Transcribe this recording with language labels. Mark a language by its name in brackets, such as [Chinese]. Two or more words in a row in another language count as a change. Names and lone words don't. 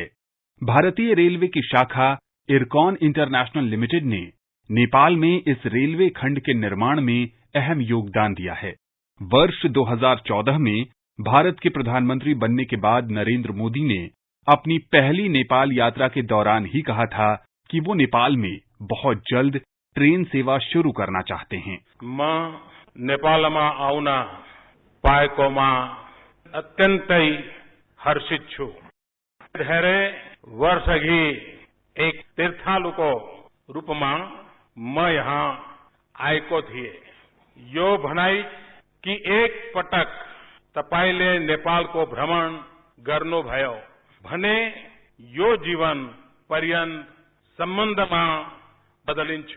[Hindi] भारतीय रेलवे की शाखा इरकॉन इंटरनेशनल लिमिटेड ने नेपाल में इस रेलवे खंड के निर्माण में अहम योगदान दिया है। वर्ष 2014 में भारत के प्रधानमंत्री बनने के बाद नरेंद्र मोदी ने अपनी पहली नेपाल यात्रा के दौरान ही कहा था कि वो नेपाल में बहुत जल्द ट्रेन सेवा शुरू करना चाहते हैं। [Nepali] म नेपालमा आउन पाएकोमा अत्यन्तै हर्षित छु। धेरै वर्षअघि एक तीर्थालुको रूपमा म यहाँ आएको थिएँ। यो भनाई कि एक पटक तपाईले नेपालको भ्रमण गर्नुभयो भने यो जीवन पर्यन्त सम्बन्धमा बदलिन्छ।